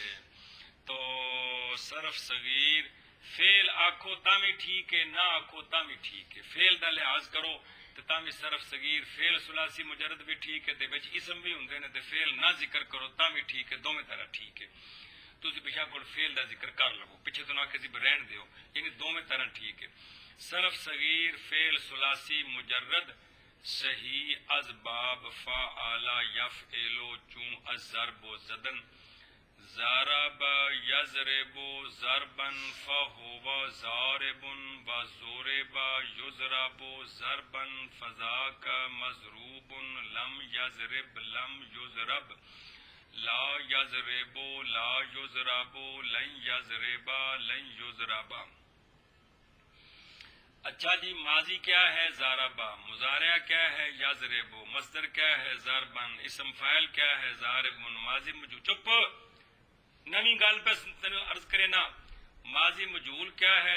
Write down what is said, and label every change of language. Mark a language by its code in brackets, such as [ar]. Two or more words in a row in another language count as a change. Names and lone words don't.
[pa] تو صرف صغیر فعل آکھو تاں بھی ٹھیک ہے، نہ آکھو تاں بھی ٹھیک ہے، فعل دا لحاظ کرو تو تاں بھی صرف صغیر، فعل ثلاثی مجرد بھی ٹھیک ہے تے وچ اسم بھی ہوندے نے تے فعل نہ ذکر کرو تاں بھی ٹھیک ہے، دوویں طرح ٹھیک ہے۔ تسی پیچھے کوئی فعل دا ذکر کر لو، پیچھے تو نہ کسی بھی رہن دیو، یعنی دوویں طرح ٹھیک ہے۔ [fa] صرف صغیر فعل ثلاثی مجرد صحیح از باب فعل یفعل چون از ضرب و زدن [ar] ضرب یضرب ضربا فهو ضارب و ضرب یضرب ضربا فذاک مضروب لم یضرب لم یضرب لا یضرب لا یضرب لن یضرب لن یضرب۔ [ur] اچھا جی ماضی کیا ہے؟ ضربا، مضارع کیا ہے؟ یضرب، مصدر کیا ہے؟ ضربن، اسم فاعل کیا ہے؟ ضارب، ماضی مجھول۔ [pa] چپ، نویں گل پہ عرض کرے نا، [ur] ماضی مجھول کیا ہے؟